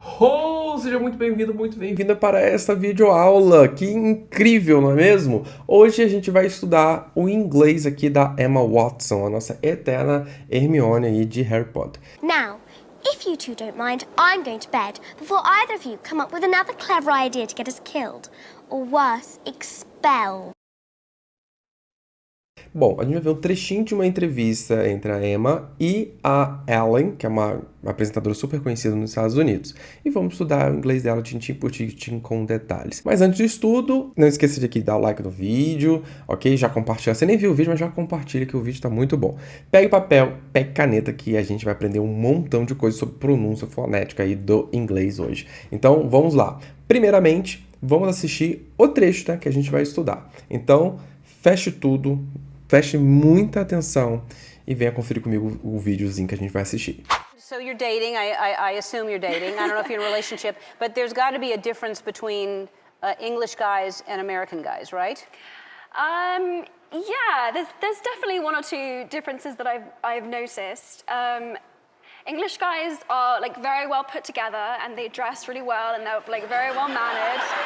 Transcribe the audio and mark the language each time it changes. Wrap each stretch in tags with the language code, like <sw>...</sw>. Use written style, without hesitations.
<pt>Oh, seja muito bem-vindo, muito bem-vinda para essa videoaula. Que incrível, não é mesmo? Hoje a gente vai estudar o inglês aqui da Emma Watson, a nossa eterna Hermione aí de Harry Potter.</pt> <en>Now, if you two don't mind, I'm going to bed before either of you come up with another clever idea to get us killed. Or worse, expelled.</en> <pt>Bom, a gente vai ver um trechinho de uma entrevista entre a Emma e a Ellen, que é uma apresentadora super conhecida nos Estados Unidos. E vamos estudar o inglês dela tintim por tintim com detalhes. Mas antes disso tudo, não esqueça de aqui dar o like no vídeo, ok? Já compartilha. Você nem viu o vídeo, mas já compartilha que o vídeo está muito bom. Pegue papel, pegue caneta que a gente vai aprender um montão de coisas sobre pronúncia fonética aí do inglês hoje. Então, vamos lá. Primeiramente, vamos assistir o trecho, né, que a gente vai estudar. Então, feche tudo. Preste muita atenção e venha conferir comigo o videozinho que a gente vai assistir.</pt> <en>So you're dating, I assume you're dating. I don't know if you're in a relationship, but there's got to be a difference between English guys and American guys, right? Yeah, there's definitely one or two differences that I've noticed. English guys are like very well put together and they dress really well and they're like very well mannered.</en>